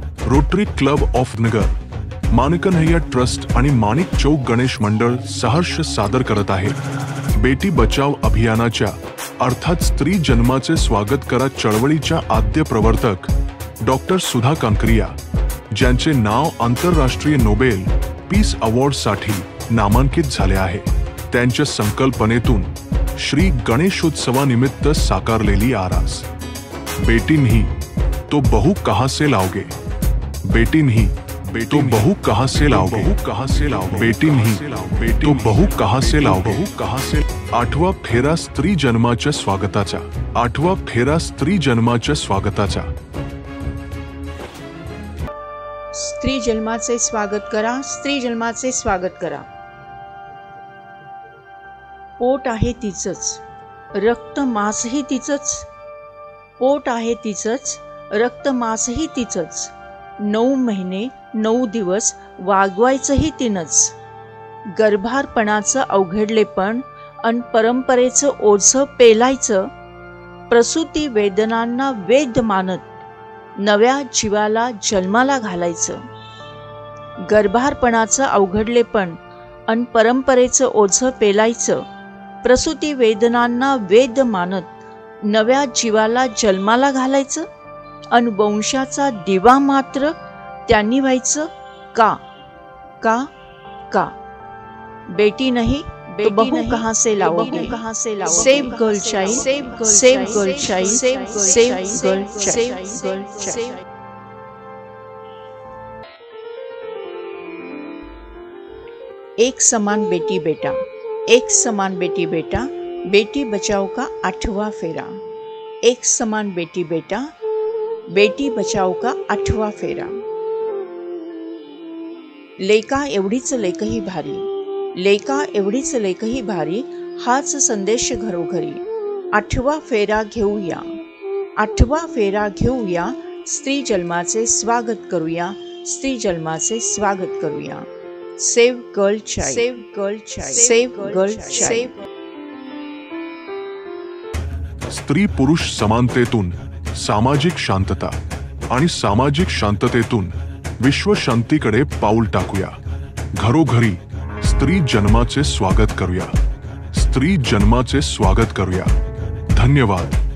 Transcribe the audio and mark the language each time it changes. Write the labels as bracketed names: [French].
[Marathi] Rotary club of Nagar, मानकन्हैया trust आणि माणिक चौक गणेश मंडळ सहर्ष सादर करत आहे बेटी बचाव अभियानाच्या अर्थात स्त्री जन्माचे स्वागत करा चळवळीच्या आद्य प्रवर्तक डॉक्टर सुधा कांकरिया, ज्यांचे नाव आंतरराष्ट्रीय नोबेल पीस अवॉर्डसाठी नामांकित झाले आहे. त्यांच्या संकल्पनेतून श्री गणेशोत्सवानिमित्त साकारलेली आरास [Hindi] बेटी नहीं तो बहू कहाँ से [Marathi] लाओगे, बेटी नहीं तो बहू कहाँ से लाओगे, बेटी नहीं तो बहू कहाँ से लाओगे, कहाँ से. आठवा फेरा स्त्री जन्माच्या स्वागताचा, आठवा फेरा स्त्री जन्माच्या स्वागताचा. स्त्री जन्माचे स्वागत करा, स्त्री जन्माचे स्वागत करा. पोट आहे तिचंच, रक्त मांसही तिचंच. पोट आहे तिचंच, रक्त मांसही तिचंच. 9 महिने 9 दिवस वागवायचंही तिनंच. गर्भारपणाचं अवघडलेपण अन परंपरेचं ओझं पेलायचं. प्रसूती वेदनांना वेद मानत नव्या जीवाला जन्माला घालायचं. गर्भारपणाचं अवघडलेपण अन परंपरेचं ओझं पेलायचं. प्रसूती वेदनांना वेद मानत नव्या जीवाला जन्माला घालायचं. अन वंशाचा दिवा मात्र त्यांनी व्हायचं. का का का [Hindi] बेटी नहीं तो बहू कहाँ से लाओगे, कहाँ से लाओगे. [English] Save girl child, save girl child, save girl child. [Hindi] एक समान बेटी बेटा, एक समान बेटी बेटा, बेटी बचाओ का 8वां फेरा. एक समान बेटी बेटा, बेटी बचाओ का 8वां फेरा. [Marathi] लेका एवढीच लेकही भारी, लेका एवढीच लेकही भारी, हाच संदेश घरोघरी. 8वा फेरा घेऊया, 8वा फेरा घेऊया. स्त्री जन्माचे स्वागत करूया, स्त्री जन्माचे स्वागत करूया. [English] Save girl child, save girl child, save girl child. [Marathi] स्त्री पुरुष समानतेतून सामाजिक शांतता आणि सामाजिक शांततेतून विश्व शांतीकडे पाऊल टाकूया. घरोघरी स्त्री जन्माचे स्वागत करूया, स्त्री जन्माचे स्वागत करूया. धन्यवाद.